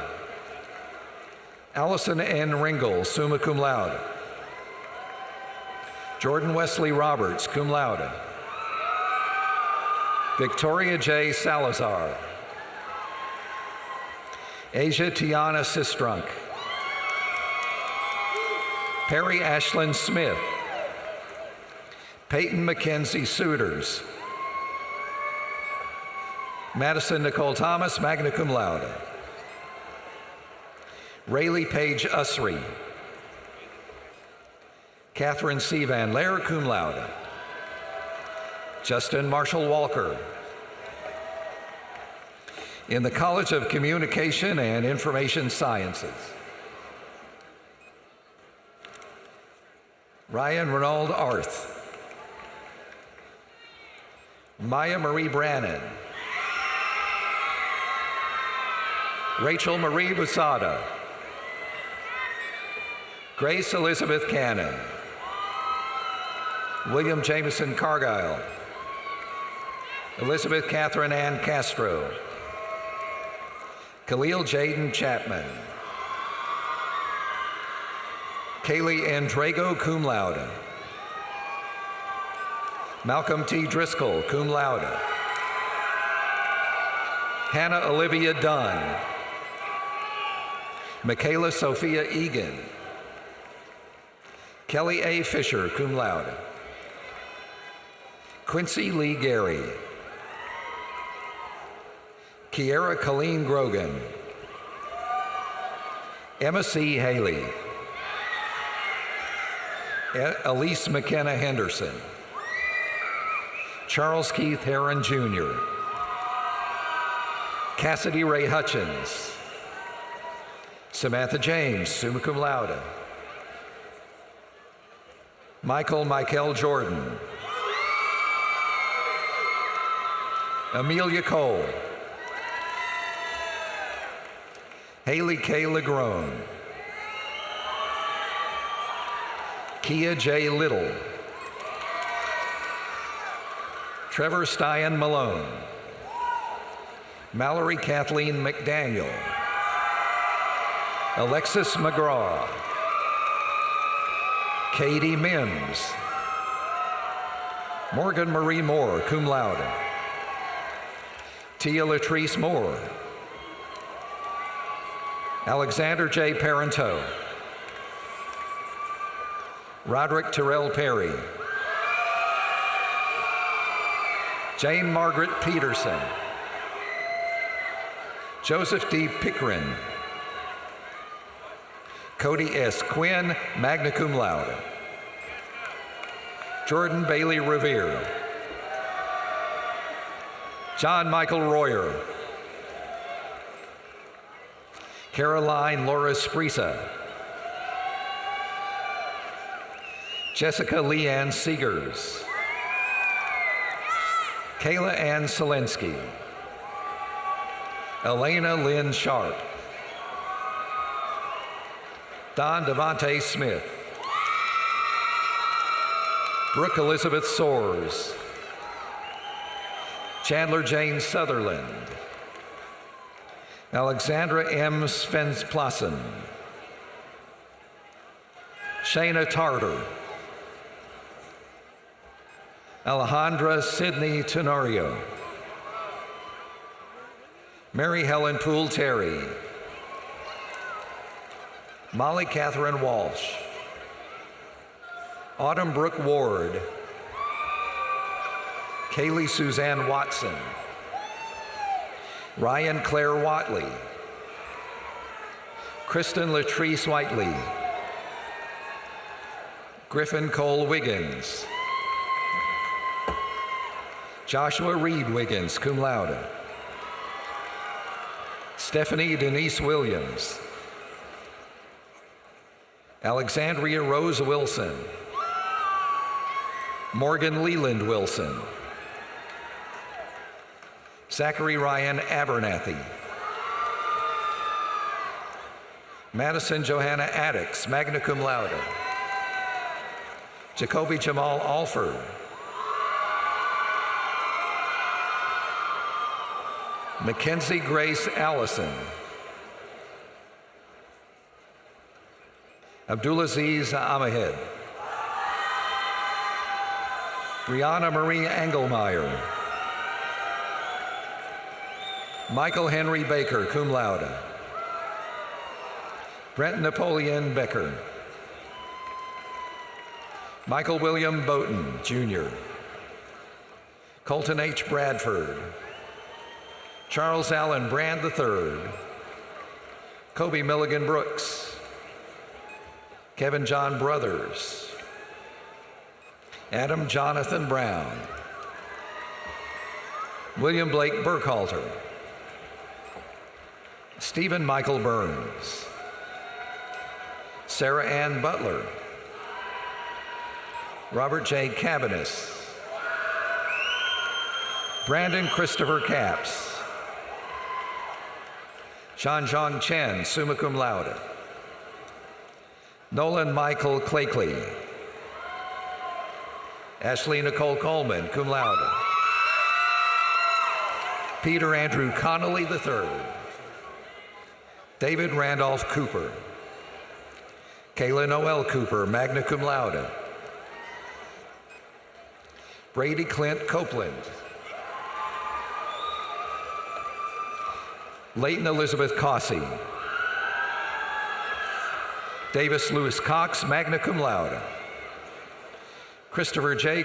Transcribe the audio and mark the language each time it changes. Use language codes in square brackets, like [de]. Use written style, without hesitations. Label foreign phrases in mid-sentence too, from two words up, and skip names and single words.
[en] Allison N. Ringel, [la] summa cum laude. [en] Jordan Wesley Roberts, [la] cum laude. [en] Victoria J. Salazar. Asia Tiana Sistrunk. Perry Ashlyn Smith. Peyton Mackenzie Suiters. Madison Nicole Thomas, [la] magna cum laude. [en] Rayleigh Page Usry. Catherine C. Van Laer, [la] cum laude. [en] Justin Marshall Walker. In the College of Communication and Information Sciences, Ryan Renaud Arth. Maya Marie Brannon. Rachel Marie Busada. Grace Elizabeth Cannon. William Jameson Cargile. Elizabeth Catherine Ann Castro. Khalil Jaden Chapman. Kaylee Andrago, [la] cum laude. [en] Malcolm T. Driscoll, [la] cum laude. [en] Hannah Olivia Dunn. Michaela Sophia Egan. Kelly A. Fisher, [la] cum laude. [en] Quincy Lee Gary. Kiera Colleen Grogan. Emma C. Haley. Elise McKenna Henderson. Charles Keith Heron Jr. Cassidy Ray Hutchins. Samantha James, [la] summa cum laude. [en] Michael Jordan. Amelia Cole. Haley K. Legrone. Kia J. Little. Trevor Stein Malone. Mallory Kathleen McDaniel. Alexis McGraw. Katie Mims. Morgan Marie Moore, [la] cum laude. [en] Tia Latrice Moore. Alexander J. Parenteau. Roderick Terrell Perry. Jane Margaret Peterson. Joseph D. Pickren. Cody S. Quinn, [la] magna cum laude. [en] Jordan Bailey Revere. John Michael Royer. Caroline Laura Sprisa. Jessica Leanne Seegers. Kayla Ann Selensky. Elena Lynn Sharp. Don Devontae Smith. Brooke Elizabeth Soares. Chandler Jane Sutherland. Alexandra M. Svensplassen. Shayna Tartar. Alejandra Sidney Tenorio. Mary Helen Poole Terry. Molly Catherine Walsh. Autumn Brooke Ward. Kaylee Suzanne Watson. Ryan Claire Watley. Kristen Latrice Whiteley. Griffin Cole Wiggins. Joshua Reed Wiggins, [la] cum laude. [en] Stephanie Denise Williams. Alexandria Rose Wilson. Morgan Leland Wilson. Zachary Ryan Abernathy. Madison Johanna Addix, [la] magna cum laude. [en] Jacoby Jamal Alford. Mackenzie Grace Allison. Abdulaziz Ahmed. Brianna Marie Engelmeyer. Michael Henry Baker, [la] cum laude. [en] Brent Napoleon Becker. Michael William Bowden, Jr. Colton H. Bradford. Charles Allen Brand III. Kobe Milligan Brooks. Kevin John Brothers. Adam Jonathan Brown. William Blake Burkhalter. Stephen Michael Burns. Sarah Ann Butler. Robert J. Cabanis. Brandon Christopher Capps. Shanzhong Chen, [la] summa cum laude. [en] Nolan Michael Clakley. Ashley Nicole Coleman, [la] cum laude. [en] Peter Andrew Connolly III. David Randolph Cooper. Kayla Noel Cooper, [la] magna cum laude. [en] Brady Clint Copeland. Leighton Elizabeth Cossey. Davis Lewis Cox, [la] magna cum laude. [en] Christopher J.